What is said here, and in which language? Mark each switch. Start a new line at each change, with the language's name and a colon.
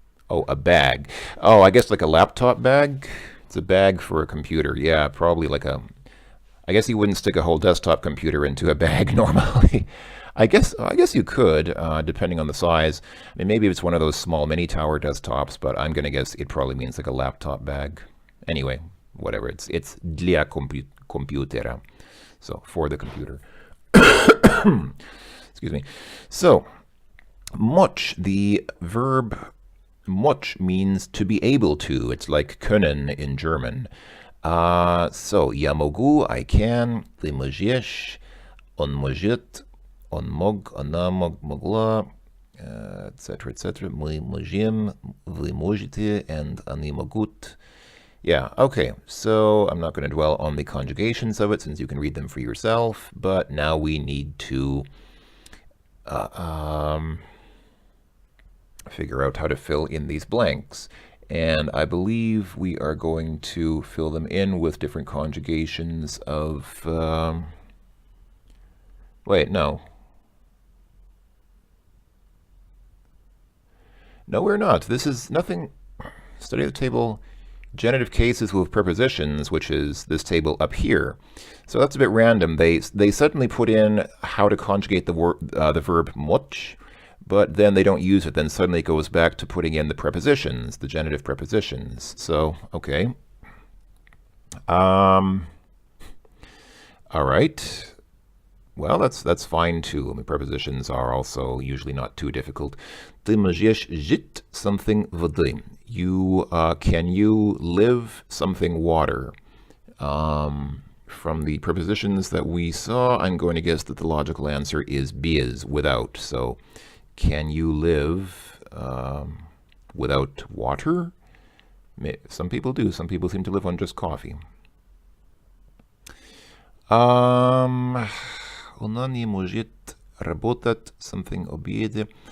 English: Oh, a bag. Oh, I guess like a laptop bag? It's a bag for a computer. Yeah, probably like a... I guess you wouldn't stick a whole desktop computer into a bag normally. I guess you could, depending on the size. I mean, maybe it's one of those small mini tower desktops, but I'm going to guess it probably means like a laptop bag. Anyway, whatever.
Russian: It's для компьютера.
English: So, for the computer. Excuse me. So, much, the verb... Much means to be able to. It's like können in German.
Russian: So, я могу,
English: I can,
Russian: ты можешь, он может, он мог, она могла, etc., etc. Мы можем, вы можете, and они могут.
English: Yeah, okay, so I'm not going to dwell on the conjugations of it since you can read them for yourself, but now we need to figure out how to fill in these blanks. And I believe we are going to fill them in with different conjugations of... wait, no. No, we're not. This is nothing... Study the table... Genitive cases with prepositions, which is this table up here. So that's a bit random. They suddenly put in how to conjugate the verb much, but then they don't use it. Then suddenly it goes back to putting in the prepositions, the genitive prepositions. So, okay. All right. Well, that's fine too. I mean, prepositions are also usually not too difficult.
Russian: Ты можешь жить something воды.
English: Can you live something water? From the prepositions that we saw, I'm going to guess that the logical answer is без, without. So, can you live without water? Some people do. Some people seem to live on just coffee.
Russian: Она не может работать something обеде.